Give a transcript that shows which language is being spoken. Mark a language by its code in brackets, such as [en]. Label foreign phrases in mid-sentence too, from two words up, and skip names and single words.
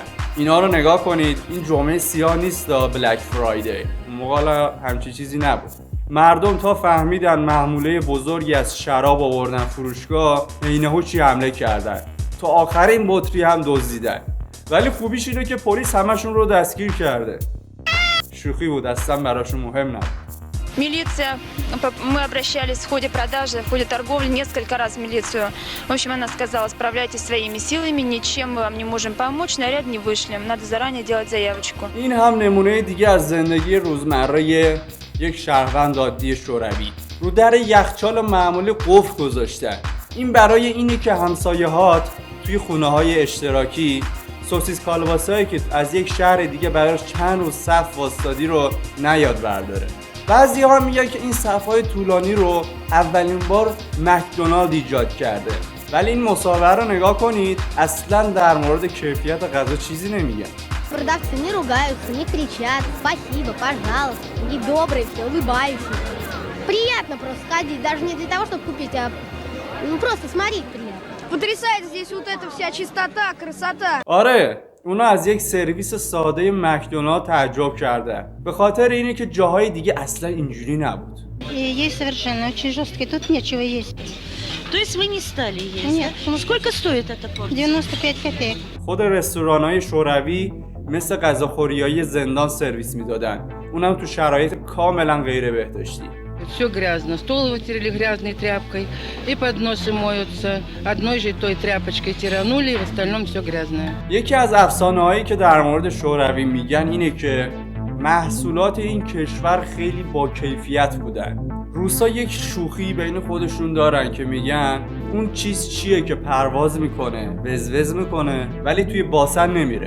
[fa] اینا رو نگاه کنید، این جمعه سیاه نیست [en] the Black Friday, [fa] موقع همچی چیزی نبود. مردم تا فهمیدن محموله بزرگی از شراب آوردن فروشگاه عینه‌هوچی حمله کردن، تا آخرین بطری هم دزدیدن. ولی خوبیش اینه که پلیس همشون رو دستگیر کرده. شوخی بود، اصلا براشون مهم نبود. [ru] Милиция, мы обращались в ходе продажи, в ходе торговли несколько раз в милицию. В общем, она сказала, справляйтесь своими силами, ничем мы вам не можем помочь, наряд не вышлем, надо заранее делать заявочку. [fa] این هم نمونه دیگه از زندگی روزمره یک شهروند عادی شوروی. رو در یخچال معمولی قفل گذاشتن. این برای اینه که همسایه‌هات توی خونه‌های اشتراکی سوسیس کالباسایی که از یک شهر دیگه براش چند روز صف واسطادی رو نیاد برداره. بعضی ها میگن که این صف‌های طولانی رو اولین بار مکدونالد ایجاد کرده، ولی این مصاحبه رو نگاه کنید، اصلا در مورد کیفیت غذا چیزی نمیگن. [ru] Продавцы не ругаются, не кричат, спасибо, пожалуйста, и добрые все, улыбающиеся. Приятно просто ходить, даже не для того, чтобы купить, а просто смотреть приятно. Потрясает здесь вот эта вся чистота, красота. [fa] آره، اونا از یک سرویس ساده مکدونالد تعجب کردن، به خاطر اینه که جاهای دیگه اصلا اینجوری نبود. [ru] Есть совершенно очень жесткий, тут нечего есть. То есть вы не стали есть? Нет. Ну сколько стоит эта порция? 95 копеек. [fa] خود رستوران‌های شوروی مثل غذاخوریای زندان سرویس میدادن، اونم تو شرایط کاملا غیر بهداشتی. [ru] Все грязно. Стол вытерли грязной тряпкой, и подносы моются. Одной же той тряпочкой тиранули, и в остальном все грязное. [fa] یکی از افسانه‌هایی که در مورد شوروی میگن اینه که محصولات این کشور خیلی با کیفیت بودن. روسا یک شوخی بین خودشون دارن که میگن اون چیز چیه که پرواز میکنه، وزوز میکنه ولی توی باسن نمیره.